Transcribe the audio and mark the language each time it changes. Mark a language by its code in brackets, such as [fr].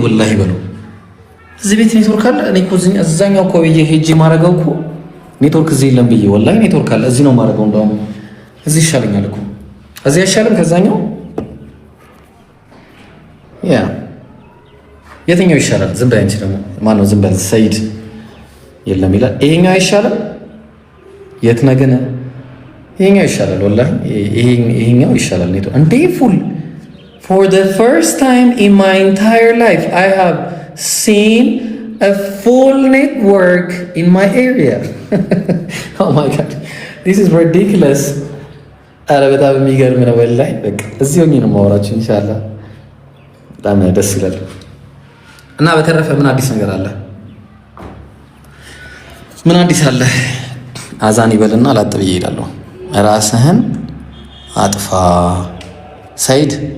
[am] ወላሂ በለው እዚህ ቤት ኔትወርክ አለ። እኔ እኮ እዛኛው እኮ ብዬ ሄጄ ማረገው እኮ ኔትወርክ እዚህ የለም ብዬ ወላሂ ኔትወርክ አለ። እዚህ ነው ማረገው። እንደውም እዚህ ይሻለኛል እኮ። እዚህ አይሻልም ከዛኛው? ያ የትኛው ይሻላል? ዝም በይ አንቺ ደግሞ ማነው? ዝም በል ሰይድ የለም ይላል። ይሄኛው አይሻልም? የት ነህ ግን? ይሄኛው ይሻላል ወላሂ ይሄኛው ይሻላል። ኔትወርክ እንዴ ፉል [en] for the first time in my entire life I have seen a full network in my area. Oh my god, this is ridiculous. [am] አረ በጣም የሚገርም ነው ወላሂ። በቃ እዚህ ሆኜ ነው የማወራችሁ ኢንሻአላህ። በጣም ደስ ይላል። እና በተረፈ ምን አዲስ ነገር አለ? ምን አዲስ አለ? አዛን ይበልና ላጥ ብዬ እሄዳለሁ። ራስህን አጥፋ ሰይድ።